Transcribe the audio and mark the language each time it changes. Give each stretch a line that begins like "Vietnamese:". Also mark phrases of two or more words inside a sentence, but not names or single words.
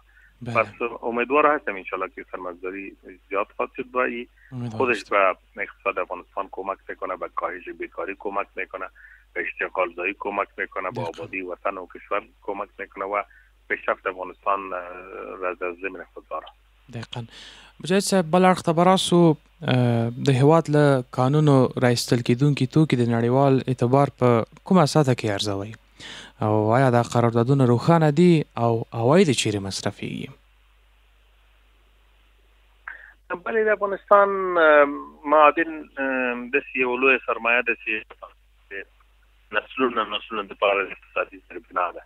Persian: پس امیدوار هستم انشالله که سرمایه‌گذاری زیاد خواهد شد و خودش به اقتصاد افغانستان کمک میکنه، به کاهش بیکاری کمک میکنه، به اشتغال زایی کمک میکنه، به آبادی وطن و کشور کمک میکنه و پیشرفت افغانستان را در زمین خود داره. دقیقاً.
Pashto: مجاهد صاحب بل اړخ ته به راسو د هېواد له قانونو راایستل کېدونکي توکي د نړیوال اعتبار په کومه سطحه کې ارزوئ او آیا دا قراردادونه روښانه دي او عواید چیرې مصرفیږي؟ بله، د افغانستان معادن داسې یو لویه سرمایه ده چې نسلونه دپاره د اقتصادي سرچینه ده.